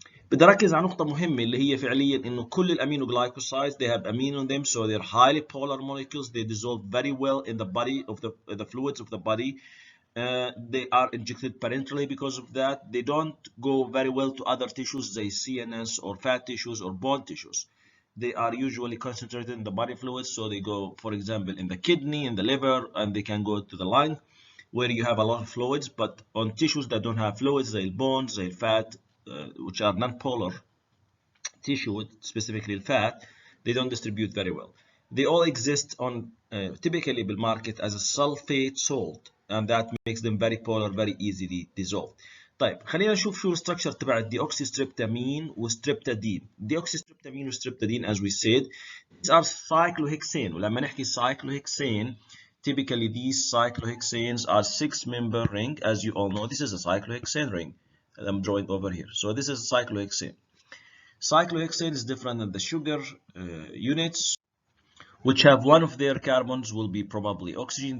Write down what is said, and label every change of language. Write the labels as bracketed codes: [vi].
[ar] بدي أركز على نقطة مهمة اللي هي فعليا إنه كل الأمينوغلايكوسايدز [en] they have amine on them, so they're highly polar molecules. They dissolve very well in the body of the fluids of the body. They are injected parenterally because of that. They don't go very well to other tissues, say CNS or fat tissues or bone tissues. They are usually concentrated in the body fluids, so they go, for example, in the kidney, in the liver, and they can go to the lung, where you have a lot of fluids. But on tissues that don't have fluids, like bones, like fat, which are non-polar tissue, specifically fat, they don't distribute very well. They all exist on typically بالmarket as a sulfate salt, and that makes them very polar, very easily dissolved. [ar] طيب خلينا نشوف شو الستراكشر تبع الديوكسيستريبتامين والستريبتادين. [en] Deoxystreptamine والستريبتادين, as we said, these are cyclohexane. [ar] ولما نحكي [en] cyclohexane, typically these cyclohexanes are 6-member ring. As you all know, this is a cyclohexane ring. I'm drawing over here. So this is cyclohexane. Cyclohexane is different than the sugar units, which have one of their carbons will be probably oxygen.